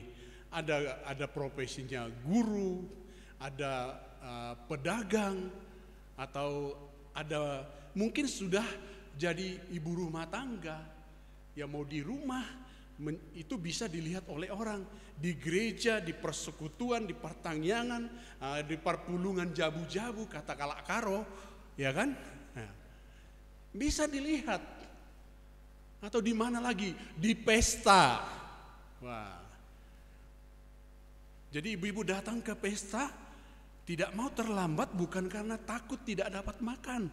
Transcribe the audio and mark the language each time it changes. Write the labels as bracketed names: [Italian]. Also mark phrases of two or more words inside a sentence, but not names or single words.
[Indonesian] Ada profesinya guru, ada pedagang, atau ada mungkin sudah jadi ibu rumah tangga yang mau di rumah, itu bisa dilihat oleh orang di gereja, di persekutuan, di pertangyangan, di [Batak Karo] perpulungan jabu-jabu, [Indonesian] kata [Batak Karo] kalak karo, [Indonesian] ya kan? Nah, bisa dilihat. Atau di mana lagi? Di pesta. Wah. Jadi ibu-ibu datang ke pesta tidak mau terlambat bukan karena takut tidak dapat makan.